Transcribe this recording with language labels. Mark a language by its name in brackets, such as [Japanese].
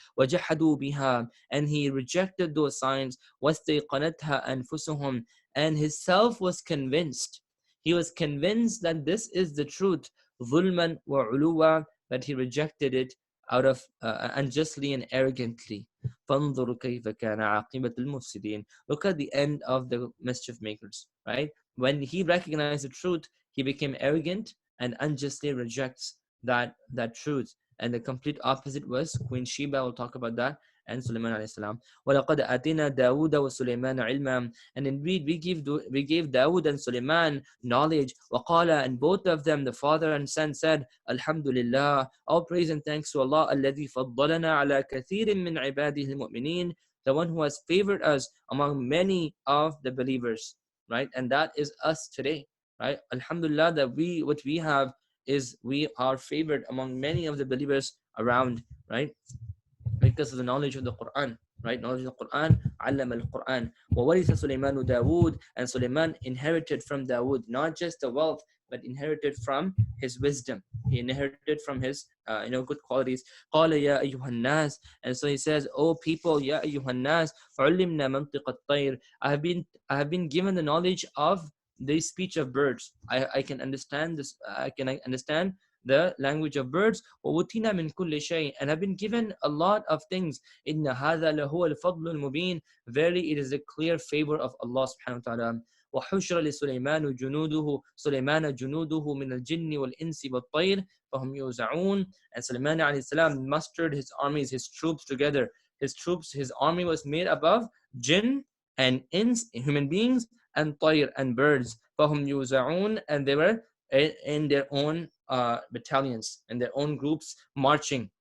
[Arabic] وجحدوا بها. [English] And he rejected those signs. [Arabic] واستيقنتها أنفسهم. [English] And his self was convinced. He was convinced that this is the truth. [Arabic] ظلما وعلوا. [English] But he rejected it out of unjustly and arrogantly. [Arabic] فانظر كيف كان عاقبة المفسدين. [English] Look at the end of the mischief makers, right? When he recognized the truth, he became arrogant and unjustly rejects that truth. And the complete opposite was Queen Sheba. We'll talk about that. And Sulaiman alayhi salam. [Arabic] وَلَقَدْ أَتِينَا دَاوُودَ وَسُلَيْمَانَ عِلْمًا. [English] And indeed, we gave Dawood and Sulaiman knowledge. [Arabic] وَقَالَ. [English] And both of them, the father and son, said, Alhamdulillah, all praise and thanks to Allah, [Arabic] الَّذِي فَضَّلَنَا عَلَى كَثِيرٍ مِّنْ عِبَادِهِ الْمُؤْمِنِينَ. [English] The one who has favored us among many of the believers, right? And that is us today, right? Alhamdulillah, that what we have is we are favored among many of the believers around, right? Because of the knowledge of the Quran. right? Knowledge of the Quran. [Arabic] علم القرآن وورث سليمان داود, [English] and Sulaiman inherited from Dawood not just the wealth, but inherited from his wisdom. He inherited from his good qualities. [Arabic] قال يا أيها الناس, [English] and so he says, "Oh people, [Arabic] يا أيها الناس علمنا منطق الطير." [English] I have been given the knowledge of the speech of birds. I can understand this. I can understand the language of birds. [Arabic] وَأُوتِينَا مِنْ كُلِّ شَيْءٍ, [English] and I've been given a lot of things. [Arabic] إِنَّ هَذَا لَهُوَ الْفَضْلُ الْمُبِينُ, [English] verily it is a clear favor of Allah subhanahu wa ta'ala. [Arabic] وحشر لسليمان جنوده سليمان جنوده من الجن والإنس والطير فهم يوزعون. [English] And Sulaiman alayhi salam mustered his armies, his troops together. His army was made up of jinn and ins, human beings, and طير, and birds. [Arabic] فهم يوزعون, [English] and they were in their own battalions, in their own groups, marching.